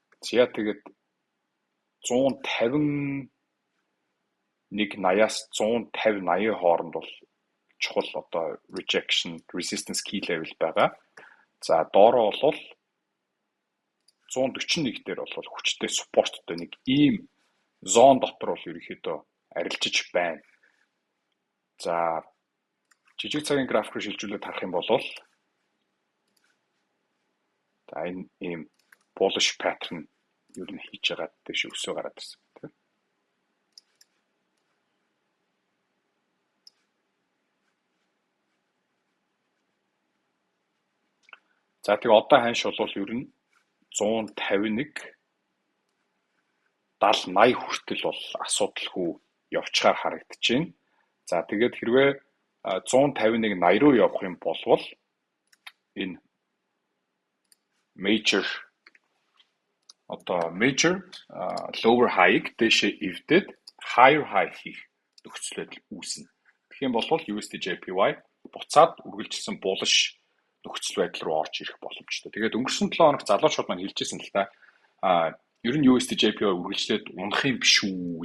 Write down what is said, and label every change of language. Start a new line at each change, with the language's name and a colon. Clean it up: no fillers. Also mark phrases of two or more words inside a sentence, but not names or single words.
Mongolian: яа тэгээд 150-аас 150-80 хооронд бол чухал одоо
English: rejection resistance key level
Mongolian: байгаа. За доороо бол 141 дээр бол хүчтэй supportтой нэг ийм зон дотор бол ерөнхийдөө арилжиж байна. За жижиг цагийн график руу шилжүүлээд харах юм бол за энэ ийм
English: bullish pattern
Mongolian: юу нэг хийж байгаа дэш өсөө гараад ирсэн тийм. За тэгээ одоо ханш бол ер нь 151 70-80 хүртэл бол асуудалгүй явчаар харагдаж байна. За тэгээд хэрвээ 151-80 руу явах юм болвол энэ
English: major lower high-
Mongolian: ыг дэшээ эвдээд
English: higher high
Mongolian: хийх нөхцөлөд үүснэ. Тэгэх юм бол USD/JPY буцаад үргэлжилсэн bullish нөхцөл байдал руу орж ирэх боломжтой. Тэгээд өнгөрсөн 7 хоног залуучууд маань хэлжсэн л та ер нь USD/JPY үргэлжлээд унах юм биш үү?